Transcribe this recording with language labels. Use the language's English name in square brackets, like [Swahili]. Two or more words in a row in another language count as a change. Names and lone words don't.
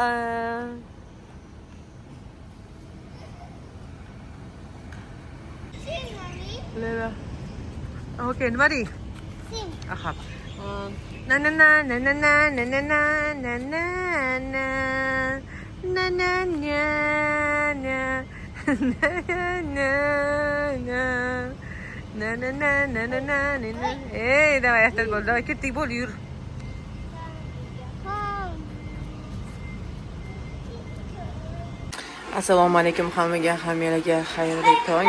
[English] Sing, mommy. Lala. Okay, mari. Sing. Aha. Na na na na na na na na na na na na na na na [Uzbek] Ey, давай, ehtiyot bo'l. Давай, ketdik bo'l, yur. Assalomu alaykum hammaga, hammalarga xayrli tong.